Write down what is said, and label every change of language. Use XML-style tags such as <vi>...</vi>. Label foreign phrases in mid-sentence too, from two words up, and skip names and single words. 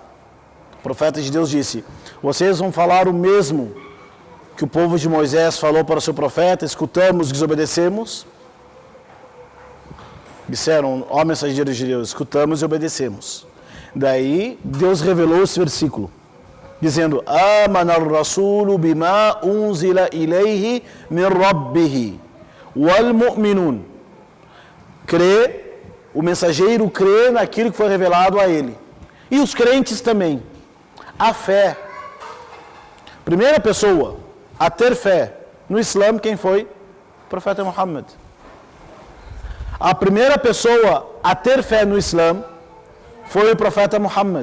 <pt>O profeta de Deus disse, vocês vão falar o mesmo que o povo de Moisés falou para o seu profeta, escutamos, desobedecemos. Disseram, ó mensageiros de Deus, escutamos e obedecemos. Daí, Deus revelou esse versículo, dizendo,</pt> <ar>آمن الرسول بما أنزل إليه من ربه والمؤمنون.</ar> <pt>O mensageiro crê naquilo que foi revelado a ele. E os crentes também. A fé. Primeira pessoa a ter fé no Islã, quem foi? O profeta Muhammad. A primeira pessoa a ter fé no Islã foi o profeta Muhammad.</pt>